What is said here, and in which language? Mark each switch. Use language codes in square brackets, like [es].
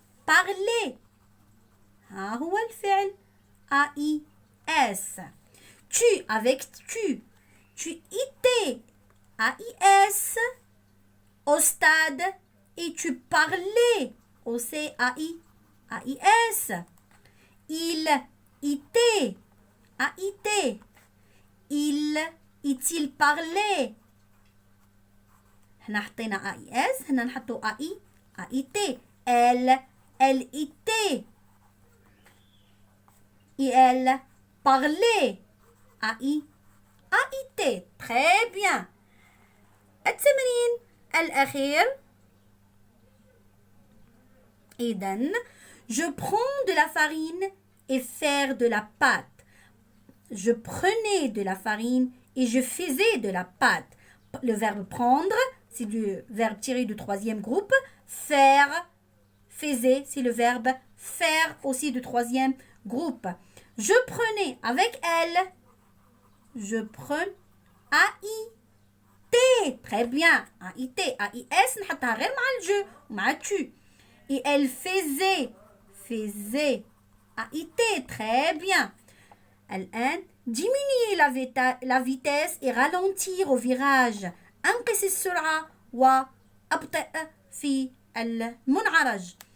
[ar] parler ها هو الفعل AIS. [fr] tu avec tu étais AIS au stade et tu parlais au CAIS. il était AIT. il parlait. [ar] هنا حطينا AIS هنا نحطو AIT. [fr] elle était et elle parlait AIT. très bien. [ar] التمرين الأخير [fr] إذن je prends de la farine et faire de la pâte. Je prenais de la farine et je faisais de la pâte. Le verbe prendre, c'est le verbe tiré du troisième groupe. Faire, faisait, c'est le verbe faire aussi du troisième groupe. Je prenais avec elle. Je prenais A-I-T. Très bien. A-I-T. [ar] A-I-S نحطها غير مع الجو ومع tu. [fr] Et elle faisait. Faisait. A-I-T. Très bien. الآن diminuer la vitesse et ralentir au virage. [ar] انقص السرعة وأبطئ في المنعرج.